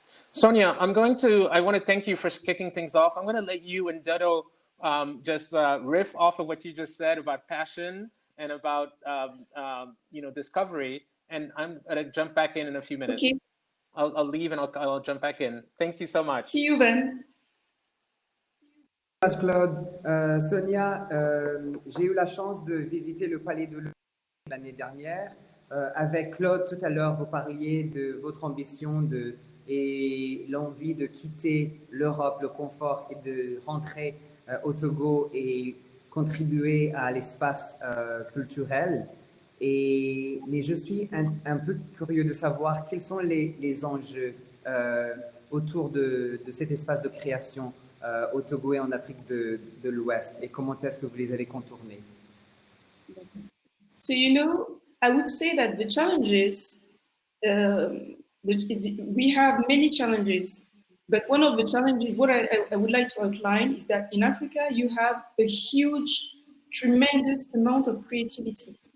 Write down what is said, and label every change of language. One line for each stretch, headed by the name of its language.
English: Sonia, I want to thank you for kicking things off. I'm going to let you and Dedo just riff off of what you just said about passion and about discovery. And I'm going to jump back in a few minutes. Okay. I'll leave and I'll jump back in. Thank you so much. See you then.
French: Merci Claude. Sonia, j'ai eu la chance de visiter le Palais de Lomé l'année dernière. Avec Claude, tout à l'heure, vous parliez de votre ambition et l'envie de quitter l'Europe, le confort et de rentrer au Togo et contribuer à l'espace culturel. Mais je suis un peu curieux de savoir quels sont les enjeux autour de cet espace de création au Togo et en Afrique de l'Ouest et comment est-ce que vous les avez contournés?
English: So, I would say that the challenges, we have many challenges, but one of the challenges, what I would like to outline is that in Africa, you have a huge, tremendous amount of creativity.